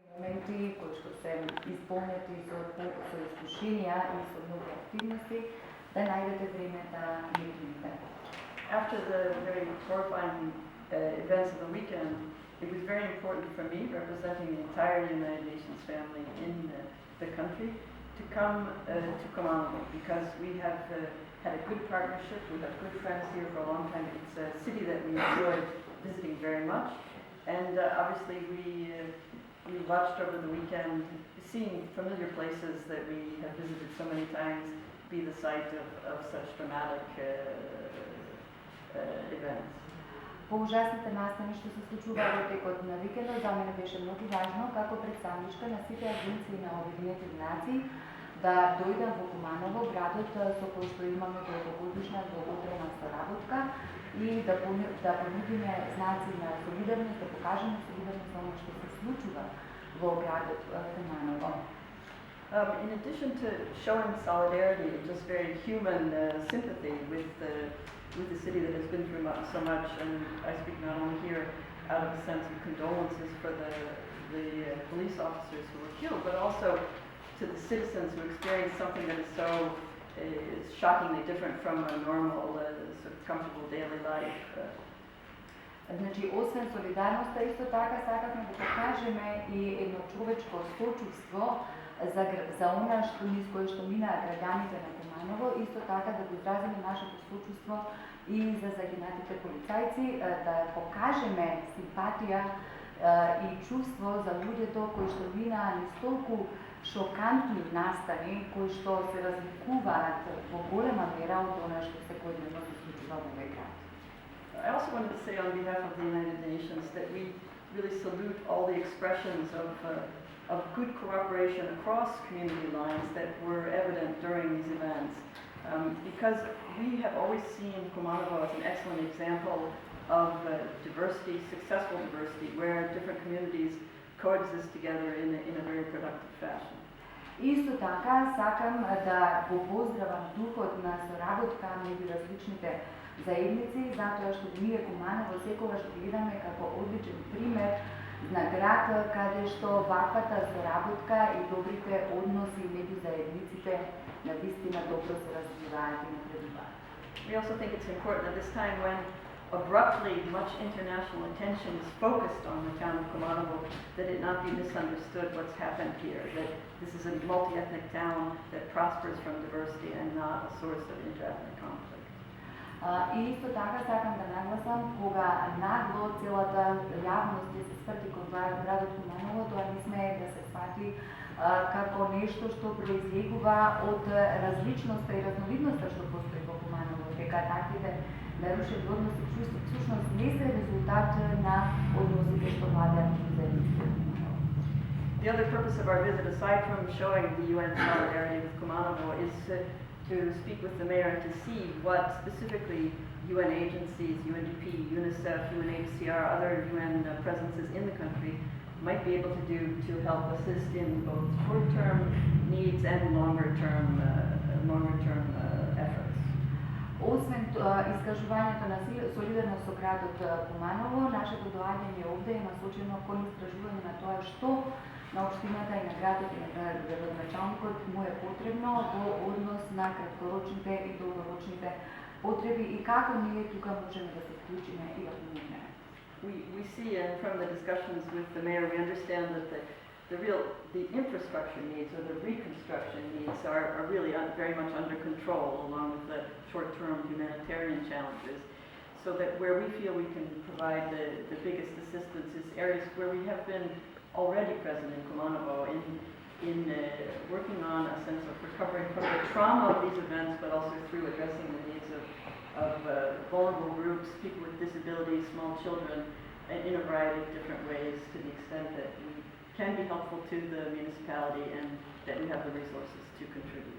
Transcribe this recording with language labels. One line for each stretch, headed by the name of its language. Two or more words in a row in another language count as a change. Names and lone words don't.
Macedonian: моменти кои што се исполнети со искушенија и со многу активности, да најдете време да ги примите.
English: After the very horrifying events of the weekend, it was very important for me, representing the entire United Nations family in the country, to come to Kumanovo, because we have had a good partnership. We have good friends here for a long time. It's a city that we enjoyed visiting very much, and obviously we watched over the weekend, seeing familiar places that we have visited so many times be the site of such dramatic events.
Macedonian: По ужасните настани што се случуваа во текот на викендот, за мене беше многу важно како представничка на сите агенции на Обединетите нации да дојдам во Куманово, градот со кој што имаме долгогодишна долготрена соработка, и да понудиме знаци на солидарност, да покажеме солидарност за оно што се случува во градот Куманово.
English: In addition to showing solidarity and just very human sympathy with the city that has been through so much, and I speak not only here out of a sense of condolences for the police officers who were killed, but also to the citizens who experienced something that is so shockingly different from a normal, sort of comfortable daily life.
Macedonian: Значи, освен солидарноста, исто така сакавме да покажеме и едно човечко сочувство за она низ кое што минаа граѓаните на Куманово, исто така да го изразиме нашето сочувство и за загинатите полицајци, да покажеме симпатија и чувство за луѓето кои што минаа низ толку шокантни настани, кои што се разликуваат во голема мера од она што секојдневно се случува во овој град.
English: I also wanted to say on behalf of the United Nations that we really salute all the expressions of good cooperation across community lines that were evident during these events, because we have always seen Kumanovo as an excellent example of diversity, successful diversity, where different communities coexist together in a very productive fashion.
Macedonian: Исто така сакам да го поздравам духот на соработка меѓу различните заедници, затоа што ние Куманово секогаш го гледаме како одличен пример на град каде што ваквата соработка и добрите односи меѓу заедниците навистина добро се развиваат и напредуваат.
English: We also think it's important at this time when abruptly much international attention is focused on the town of Kumanovo that it not be misunderstood what's happened here, that this is a multi-ethnic town that prospers from diversity and not a source of inter-ethnic conflict.
Macedonian: И исто така сакам да нагласам, кога нагло целата јавност се сврти кон градот Куманово, тоа не смее да се свати како нешто што произлегува од различноста и разновидноста што постои во Куманово, дека таквите нарушени односи всушност не се резултат на односите што владеат меѓу заедниците.
English: The other purpose of our visit, aside from showing the UN solidarity with Kumanovo, is to speak with the mayor and to see what specifically UN agencies, UNDP, UNICEF, UNHCR, other UN presences in the country might be able to do to help assist in both short-term needs and longer-term efforts.
Macedonian: Освен искажувањето на солидарност со градот Куманово, нашето доаѓање овде е насочено кон истражување на тоа што на општината и на градот и на градоначалникот му е потребно во однос на краткорочните и долгорочните потреби и како ние тука можеме да се вклучиме и да помогнеме.
English: We see, and from the discussions with the mayor, we understand that the infrastructure needs or the reconstruction needs are really very much under control, along with the short-term humanitarian challenges. So that where we feel we can provide the biggest assistance is areas where we have been already present in Kumanovo in working on a sense of recovering from the trauma of these events, but also through addressing the needs of vulnerable groups, people with disabilities, small children, in a variety of different ways, to the extent that we can be helpful to the municipality and that we have the resources to contribute.